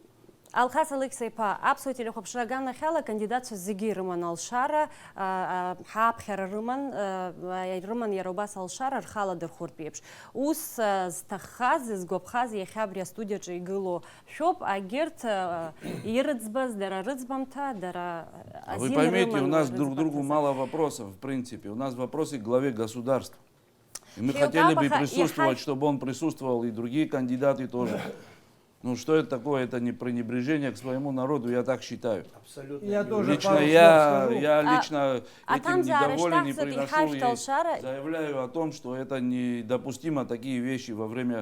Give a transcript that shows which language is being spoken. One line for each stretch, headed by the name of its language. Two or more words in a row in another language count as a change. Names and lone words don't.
Abkhazian: Алхас Алықьса-иԥа, аԥсуа телехәаԥшра аганахьала акандидатцәа зегьы ирыман алшара, ҳааԥхьара рыман иара убас алшара рхаладырхәыртә еиԥш. Ус зҭаххаз, згәаԥхаз иахьа абри астудиаҿы игыло шәоуп, агьырҭ ирыӡбаз, дара рыӡбамҭа, дара азин рыман.
Russian: Вы поймете, у нас друг другу мало вопросов, в принципе. У нас вопросы к главе государства. И мы хотели бы присутствовать, чтобы он присутствовал, и другие кандидаты тоже. Ну что это такое? Это не пренебрежение к своему народу, я так считаю. Абсолютно. Я лично этим недоволен и приношу, заявляю о том, что это недопустимо, такие вещи во время...